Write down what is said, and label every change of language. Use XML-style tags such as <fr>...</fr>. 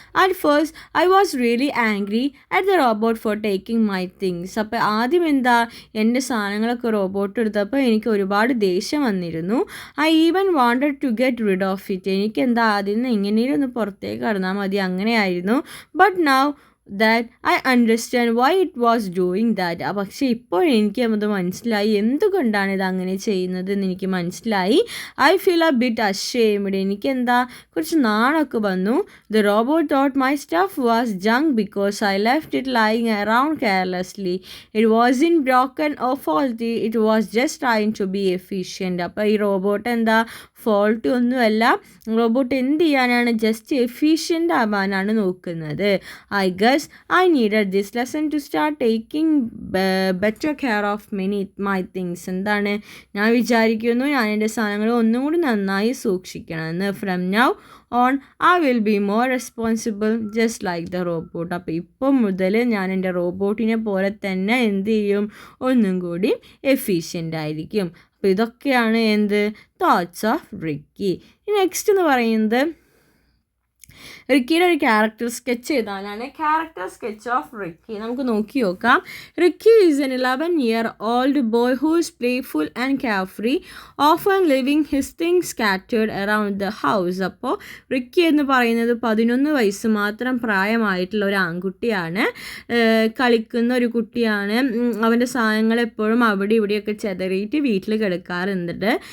<en>At first I was really angry at the robot for taking my things.</en> <ml>അപ്പോൾ ആദ്യം എന്താ, എൻ്റെ സാധനങ്ങളൊക്കെ റോബോട്ട് എടുത്തപ്പോൾ എനിക്ക് ഒരുപാട് ദേഷ്യം വന്നിരുന്നു.</ml> <en>I even wanted to get rid of it.</en> <ml>എനിക്കെന്താ ആദ്യം നിന്ന് എങ്ങനെയും ഒന്ന് പുറത്തേക്ക് കടന്നാൽ മതി, അങ്ങനെയായിരുന്നു.</ml> <en>But now that I understand why it was doing that.</en> <ml>പക്ഷേ ഇപ്പോൾ എനിക്ക് അത് മനസ്സിലായി എന്തുകൊണ്ടാണ് ഇത് അങ്ങനെ ചെയ്യുന്നത് എന്ന് എനിക്ക് മനസ്സിലായി.</ml> <en>I feel a bit ashamed.</en> <ml>എനിക്ക് എന്താ കുറച്ച് നാണൊക്കെ വന്നു.</ml> <en>The robot thought my stuff was junk because I left it lying around carelessly. It wasn't broken or faulty. It was just trying to be efficient.</en> <ml>അപ്പോൾ ഈ robot എന്താ fault ഒന്നുമല്ല, robot എന്ത് ചെയ്യാനാണ്, ജസ്റ്റ് എഫിഷ്യൻ്റ് ആവാനാണ് നോക്കുന്നത്.</ml> <en>I guess I needed this lesson to start taking better care of my things.</en> <ml>എന്താണ്, ഞാൻ വിചാരിക്കുന്നു ഞാൻ എൻ്റെ സാധനങ്ങൾ ഒന്നും കൂടി നന്നായി സൂക്ഷിക്കണമെന്ന്.</ml> <en>From now on I will be more responsible just like the robot.</en> <ml>അപ്പോൾ ഇപ്പം മുതൽ ഞാൻ എൻ്റെ റോബോട്ടിനെ പോലെ തന്നെ എന്ത് ചെയ്യും, ഒന്നും കൂടി എഫിഷ്യൻ്റ് ആയിരിക്കും. അപ്പോൾ ഇതൊക്കെയാണ് എന്ത്,</ml> <en>Thoughts of Ricky.</en> <ml>നെക്സ്റ്റ് എന്ന് പറയുന്നത് റിക്കിയുടെ ഒരു ക്യാരക്ടർ സ്കെച്ച് ചെയ്താലാണ്. ക്യാരക്ടർ സ്കെച്ച് ഓഫ് റിക്കി നമുക്ക് നോക്കി നോക്കാം.</ml> <en>Ricky is an 11-year-old boy who is playful and carefree, often leaving his things scattered around the house.</en> <ml>അപ്പോൾ റിക്കി എന്ന് പറയുന്നത് 11 വയസ്സ് മാത്രം പ്രായമായിട്ടുള്ള ഒരു ആൺകുട്ടിയാണ്, കളിക്കുന്ന ഒരു കുട്ടിയാണ്. അവൻ്റെ സാധനങ്ങൾ എപ്പോഴും അവിടെ ഇവിടെയൊക്കെ ചെതറിയിട്ട് വീട്ടിൽ കിടക്കാറുണ്ട്.</ml>